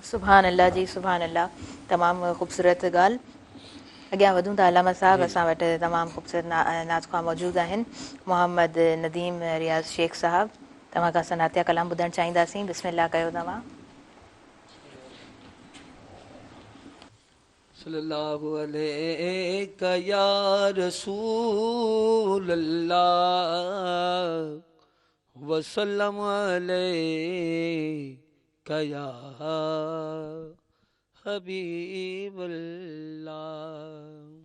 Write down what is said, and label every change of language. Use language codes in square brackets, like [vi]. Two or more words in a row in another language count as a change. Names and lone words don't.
[ar] سبحان الله [sd] जी, [ar] سبحان الله, [sd] तमामु ख़ूबसूरत ॻाल्हि। अॻियां वधूं था अलामा साहब, असां वटि तमामु ख़ूबसूरत नाज़िका मौजूदु आहिनि। मोहम्मद नदीम रियाज़ शेख साहब, तव्हां खां सनातिया कलाम ॿुधणु चाहींदासीं, बिस्मिल्लाह कयो तव्हां। [ar] صلی اللہ علیہ یا رسول اللہ وسلم علیہ یا حبیب اللہ.